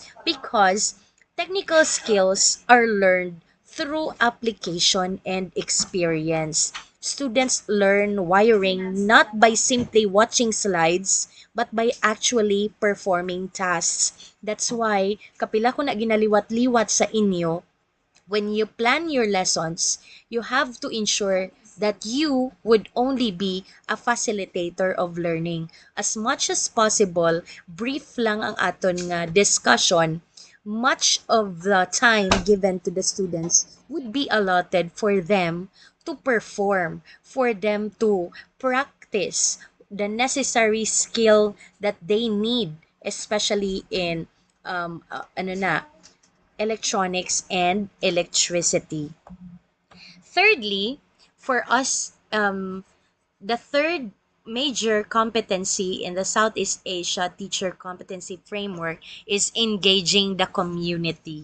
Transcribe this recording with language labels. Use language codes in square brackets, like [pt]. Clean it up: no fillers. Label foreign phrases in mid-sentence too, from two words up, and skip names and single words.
[en] Because technical skills are learned through application and experience. Students learn wiring not by simply watching slides, but by actually performing tasks. That's why, [hil] kapila ko na ginaliwat-liwat sa inyo, [en] when you plan your lessons, you have to ensure that you would only be a facilitator of learning. As much as possible, brief [hil] lang ang aton nga [en] discussion. Much of the time given to the students would be allotted for them to perform, for them to practice the necessary skill that they need, especially in [hil] ano na, [en] electronics and electricity. Thirdly, for us, the third major competency in the Southeast Asia Teacher Competency Framework is engaging the community.